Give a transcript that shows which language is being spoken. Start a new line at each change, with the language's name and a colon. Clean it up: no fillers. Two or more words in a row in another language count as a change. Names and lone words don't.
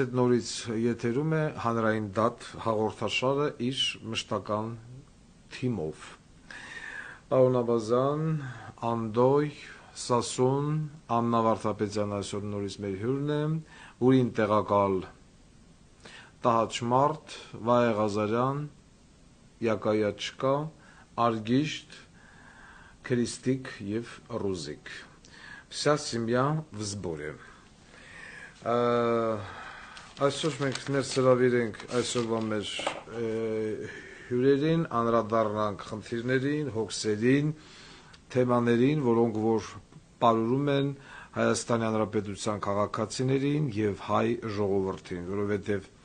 Armenian: հետ նորից եթերում է հանրային դատ հաղորդաշարը իր մշտական թիմով։ Պարոն Աբազյան, Անդոյ, Սասուն, Աննա Վարդապետյան այսօր նորից մեր հյուրն է, ուրին տեղակալ Տահաճմարտ, Վայե Ղազարյան, Յակայաչկա, Արգիշտ, Քրիստիկ եւ Ռուզիկ։
Russian: Вся семья в сборе։
Armenian: Այսօր մենք ներսրավիրենք այսօրվա մեր հյուրերին, անդրադառնանք խնդիրներին, հոգսերին, թեմաներին, որոնք որ պարուրում են Հայաստանի Հանրապետության քաղաքացիներին եւ հայ ժողովրդին, որովհետեւ